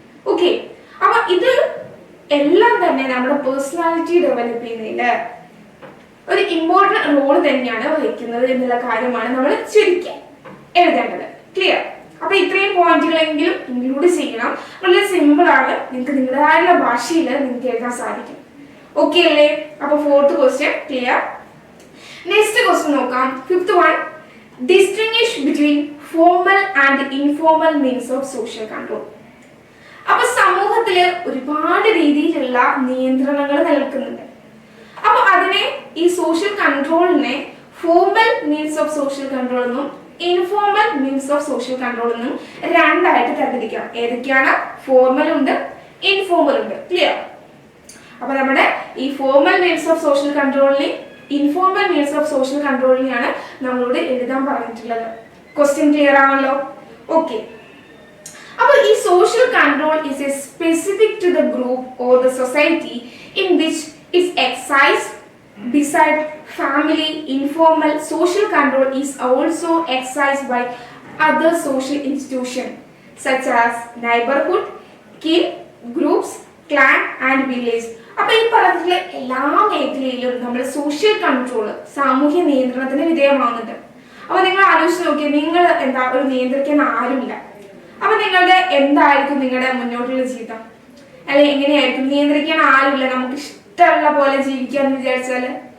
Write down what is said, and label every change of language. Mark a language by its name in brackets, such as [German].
[Malayalam] Okay, അപ്പൊ ഇത് എല്ലാം തന്നെ നമ്മുടെ പേഴ്സണാലിറ്റി ഡെവലപ്പ് ചെയ്യുന്നതില് ഒരു ഇമ്പോർട്ടന്റ് റോൾ തന്നെയാണ് വഹിക്കുന്നത് എന്നുള്ള കാര്യമാണ് നമ്മൾ ചുരുക്കി എഴുതേണ്ടത്. ക്ലിയർ? അപ്പൊ ഇത്രയും പോയിന്റുകളെങ്കിലും ഇൻക്ലൂഡ് ചെയ്യണം. വളരെ സിമ്പിൾ ആണ്, നിങ്ങൾക്ക് നിങ്ങളുടേതായുള്ള ഭാഷയിൽ നിങ്ങൾക്ക് എഴുതാൻ സാധിക്കും. ഓക്കെ അല്ലേ? അപ്പൊ 4th question clear. Next question നോക്കാം. [English] 5th one, distinguish between formal and informal means of social control. [Malayalam] അപ്പൊ സമൂഹത്തില് ഒരുപാട് രീതിയിലുള്ള നിയന്ത്രണങ്ങൾ നിലനിൽക്കുന്നുണ്ട്. അപ്പൊ അതിനെ, ഈ social കൺട്രോളിനെ formal means of social control എന്നും informal means of social control എന്നും രണ്ടായിട്ട് തരംതിരിക്കാം. ഏതൊക്കെയാണ്? ഫോർമൽ ഉണ്ട്, ഇൻഫോർമൽ ഉണ്ട്. ക്ലിയർ? അപ്പൊ നമ്മുടെ ഈ formal means of social കൺട്രോളിനെ informal means of social കൺട്രോളിനെയാണ് നമ്മളോട് എഴുതാൻ പറഞ്ഞിട്ടുള്ളത്. ക്വസ്റ്റ്യൻ ക്ലിയർ ആണല്ലോ? ഓക്കെ. അപ്പോൾ ഈ [English] Social control is a specific to the group or the society in which is exercised. Beside family, informal social control is also exercised by other social institutions such as neighborhood, kin, groups, clan and village. [Malayalam] അപ്പോൾ ഈ പറഞ്ഞിട്ടുള്ള എല്ലാ മേഖലയിലും നമ്മൾ social control, സാമൂഹ്യ നിയന്ത്രണത്തിന് വിധേയമാകുന്നുണ്ട്. അപ്പോൾ നിങ്ങൾ ആലോചിച്ച് നോക്കിയാൽ നിങ്ങൾ ഒരു നിയന്ത്രിക്കാൻ ആരുമില്ല. അപ്പോൾ നിങ്ങളുടെ എന്തായിരിക്കും നിങ്ങളുടെ മുന്നോട്ടുള്ള ജീവിതം? അല്ലെ എങ്ങനെയായിരിക്കും? നിയന്ത്രിക്കാൻ ആരുമില്ല, നമുക്ക് ഇഷ്ടമുള്ള പോലെ ജീവിക്കാന്ന് വിചാരിച്ചാല്.